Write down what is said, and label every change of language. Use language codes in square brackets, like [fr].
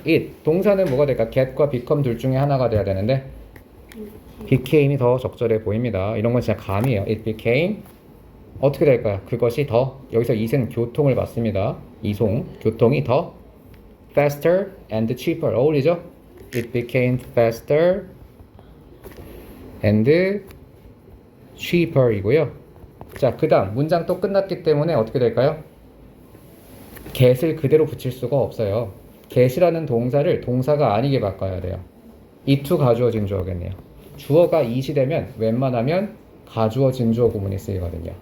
[ko] it. 동사는 뭐가 될까? get과 become 둘 중에 하나가 돼야 되는데 became이 더 적절해 보입니다. 이런 건 진짜 감이에요. it became 어떻게 될까요? 그것이 더, 여기서 it은 교통을 받습니다. 이송, 교통이 더 faster and cheaper 어울리죠? [en] It became faster and cheaper 이고요. [ko] 자, 그 다음 문장 또 끝났기 때문에 어떻게 될까요? get을 그대로 붙일 수가 없어요. get이라는 동사를 동사가 아니게 바꿔야 돼요. it 가주어진 주어겠네요. 주어가 it이 되면 웬만하면 가주어진 주어 구문이 쓰이거든요.